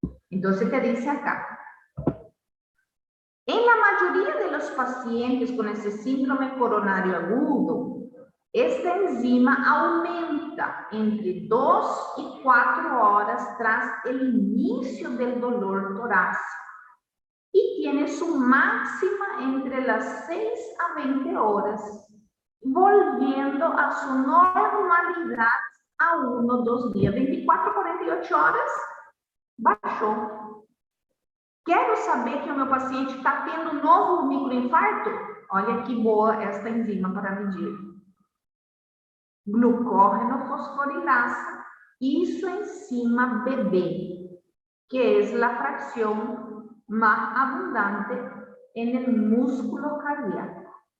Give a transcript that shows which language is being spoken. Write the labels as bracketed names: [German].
[Spanish] Entonces, ¿qué dice acá? En la mayoría de los pacientes con ese síndrome coronario agudo, esta enzima aumenta entre 2 y 4 horas tras el inicio del dolor torácico y tiene su máxima entre las 6 a 20 horas, volviendo a su normalidad a 1 o 2 días. [Portuguese] 24 a 48 horas, baixou. Quero saber que o meu paciente está tendo um novo microinfarto? Olha que boa esta enzima para medir. [Spanish] Glucógeno fosforilasa y su enzima BB, que es la fracción más abundante en el músculo cardíaco.